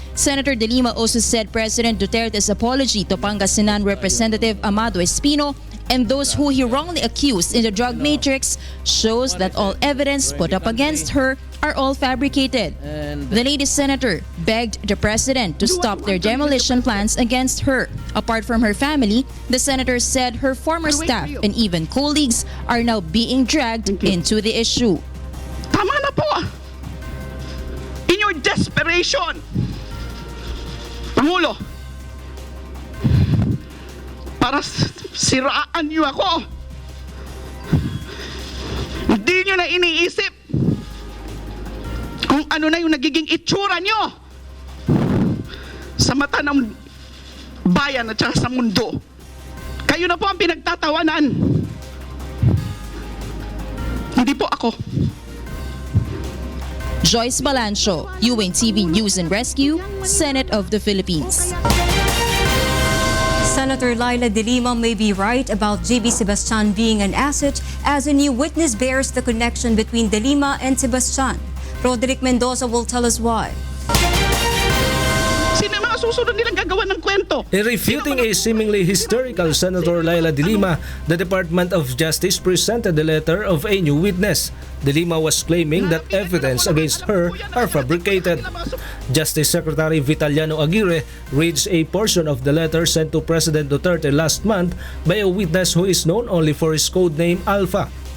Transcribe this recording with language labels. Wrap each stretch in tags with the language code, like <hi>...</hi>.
<en>Senator De Lima also said President Duterte's apology to Pangasinan Representative Amado Espino and those who he wrongly accused in the drug matrix shows that all evidence put up against her are all fabricated. The lady senator begged the president to stop their demolition plans against her. Apart from her family, the senator said her former staff and even colleagues are now being dragged into the issue.</en> <tl>Tama na po!</tl> <en>In your desperation,</en> <tl>Pangulo, para siraan niyo ako, hindi niyo na iniisip kung ano na yung nagiging itsura niyo sa mata ng bayan at saka sa mundo. Kayo na po ang pinagtatawanan. Hindi po ako.</tl> <en>Joyce Balancho, UNTV News and Rescue, Senate of the Philippines. Senator Laila de Lima may be right about J.B. Sebastian being an asset as a new witness bears the connection between de Lima and Sebastian. Roderick Mendoza will tell us why.</en> <tl>Sino mga susunod nilang gagawa ng kwento?</tl> <en>In refuting a seemingly hysterical Senator Laila de Lima, the Department of Justice presented the letter of a new witness. De Lima was claiming that evidence against her are fabricated. Justice Secretary Vitaliano Aguirre reads a portion of the letter sent to President Duterte last month by a witness who is known only for his code name Alpha.</en>